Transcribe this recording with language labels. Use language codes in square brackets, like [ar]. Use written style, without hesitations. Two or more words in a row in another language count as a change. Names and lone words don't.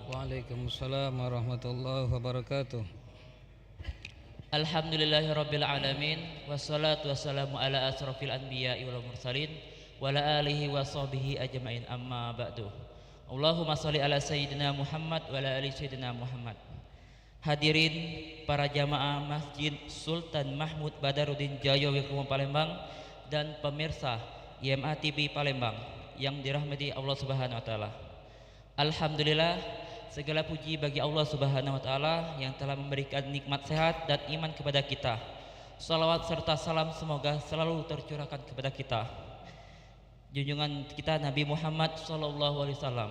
[ar] وعليكم السلام ورحمة الله وبركاته. الحمد لله رب العالمين، والصلاة والسلام على أشرف الأنبياء والمرسلين وعلى آله وصحبه أجمعين، أما بعد. اللهم صل على سيدنا محمد وعلى آل سيدنا محمد wa ala ali sayyidina Muhammad. [id] Hadirin para jamaah Masjid Sultan Mahmud Badaruddin Jaya Wikrama Palembang dan pemirsa YMA TV Palembang yang dirahmati Allah [ar] سبحانه وتعالى. [id] Alhamdulillah, segala puji bagi Allah [ar] سبحانه وتعالى [id] yang telah memberikan nikmat sehat dan iman kepada kita. Salawat serta salam semoga selalu tercurahkan kepada kita, junjungan kita Nabi Muhammad [ar] صلى الله عليه وسلم.